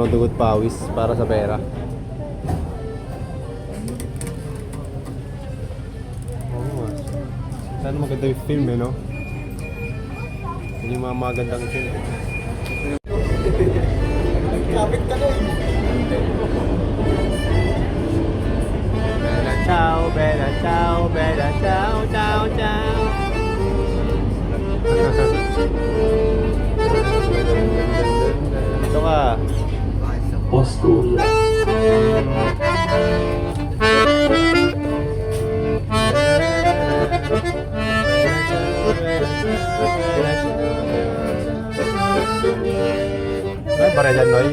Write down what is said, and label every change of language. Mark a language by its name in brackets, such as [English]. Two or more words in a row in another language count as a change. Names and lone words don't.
[Filipino] Dugot pawis para sa pera. Oo nga. Sana maganda yung film eh, no? Yun yung mga magandang film. Kapit ka na eh. [Italian] Bella ciao, bella ciao, ciao, ciao. [Filipino] Ito ka. Oscuria. Ay, para dyan, Noy.